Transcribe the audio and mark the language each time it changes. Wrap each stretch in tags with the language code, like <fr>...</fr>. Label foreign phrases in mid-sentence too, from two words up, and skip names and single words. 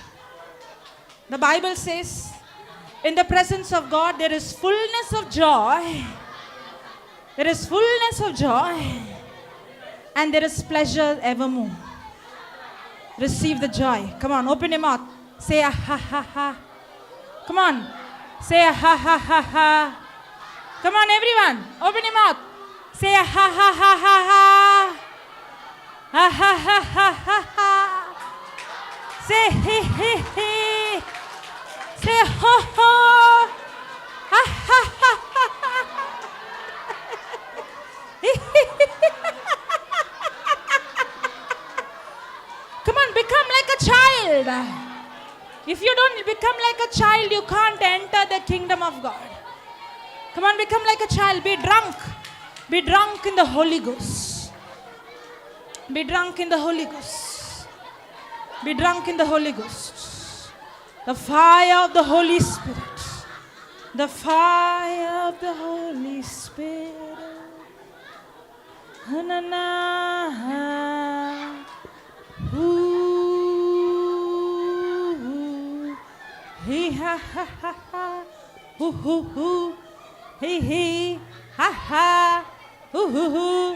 <en>The Bible says, in the presence of God, there is fullness of joy. There is fullness of joy. And there is pleasure evermore. Receive the joy. Come on, open your mouth. Say a ha ha ha. Come on. Say a ha ha ha ha. Come on, everyone. Open your mouth. Say a ha ha ha ha ha. Ha ha ha ha ha ha. Say he he he. Say ho ho. Ha ha ha ha ha. Come on, become like a child. If you don't become like a child, you can't enter the kingdom of God. Come on, become like a child. Be drunk. Be drunk in the Holy Ghost. Be drunk in the Holy Ghost. Be drunk in the Holy Ghost. The fire of the Holy Spirit. The fire of the Holy Spirit. Na na. Ooh. He ha ha ha ha. Hoo hoo hoo. He he. Ha ha. Hoo hoo hoo.</en>